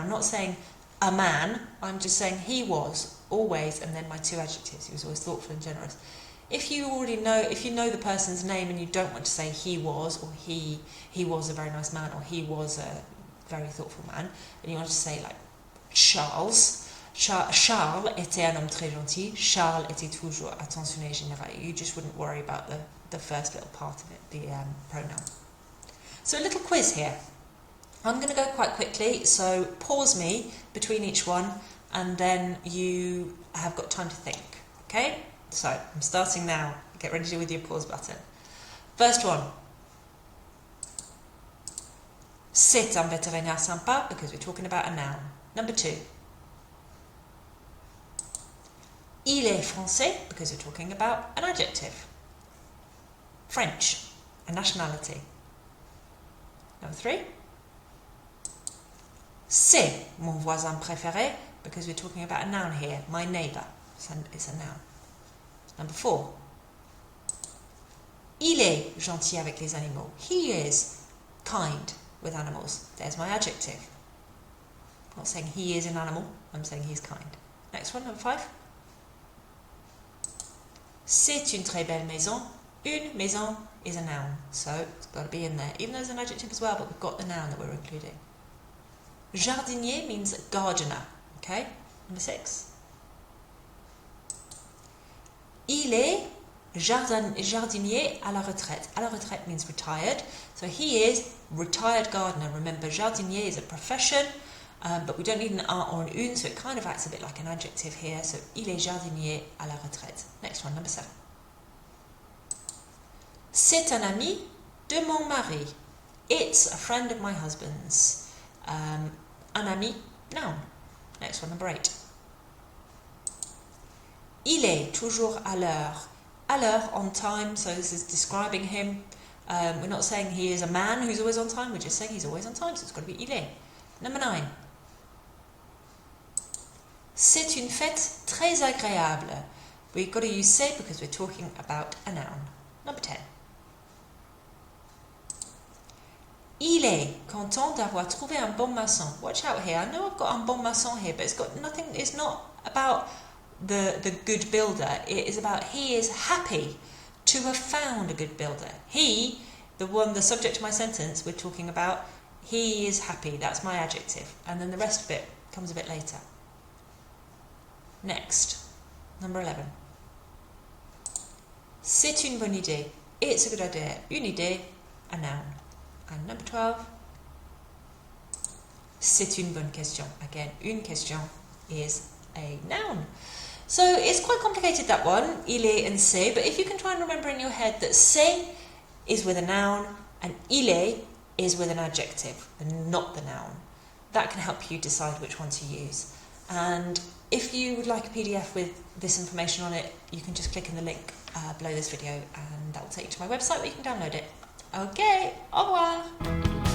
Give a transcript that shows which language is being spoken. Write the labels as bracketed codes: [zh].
[en] I'm not saying a man. I'm just saying he was always, and then my two adjectives. He was always thoughtful and generous. If you already know, if you know the person's name and you don't want to say he was, or he was a very nice man, or he was a very thoughtful man, and you want to say like Charles [fr] Charles était un homme très gentil. Charles était toujours attentionné général. [en] You just wouldn't worry about the first little part of it, the pronoun. So a little quiz here. I'm going to go quite quickly, so pause me between each one and then you have got time to think. Okay? So I'm starting now. Get ready with your pause button. First one. [fr] C'est un vétérinaire sympa, [en] because we're talking about a noun. Number 2. [fr] Il est français, [en] because we're talking about an adjective. French, a nationality. Number 3. [fr] C'est mon voisin préféré, [en] because we're talking about a noun here, my neighbour. It's a noun. Number 4. [fr] Il est gentil avec les animaux. [en] He is kind with animals. There's my adjective. I'm not saying he is an animal, I'm saying he's kind. Next one, number 5. [fr] C'est une très belle maison. [en] Une maison is a noun, so it's got to be in there. Even though there's an adjective as well, but we've got the noun that we're including. Jardinier means gardener. Okay, number 6. [fr] Il est jardinier à la retraite. À la retraite [en] means retired. So he is retired gardener. Remember, jardinier is a profession, but we don't need an a or an une, so it kind of acts a bit like an adjective here. [fr] So il est jardinier à la retraite. [en] Next one, number 7. [fr] C'est un ami de mon mari. [en] It's a friend of my husband's. Un ami, noun. Next one, number 8. [fr] Il est toujours à l'heure. [en] À l'heure, on time, so this is describing him. We're not saying he is a man who's always on time, we're just saying he's always on time, so it's got to be il est. Number 9. [fr] C'est une fête très agréable. [en] We've got to use c'est because we're talking about a noun. Number 10. [fr] Il est content d'avoir trouvé un bon maçon. [en] Watch out here. I know I've got [fr] un bon maçon [en] here, but it's got nothing. It's not about the good builder. It is about he is happy to have found a good builder. He, the subject of my sentence, we're talking about. He is happy. That's my adjective, and then the rest of it comes a bit later. Next, number 11. [fr] C'est une bonne idée. [en] It's a good idea. Une idée, a noun. And number 12, [fr] c'est une bonne question. [en] Again, une question is a noun. So it's quite complicated, that one, il est and c'est, but if you can try and remember in your head that c'est is with a noun and il est is with an adjective and not the noun, that can help you decide which one to use. And if you would like a PDF with this information on it, you can just click in the link below this video and that will take you to my website where you can download it. Ok, au revoir!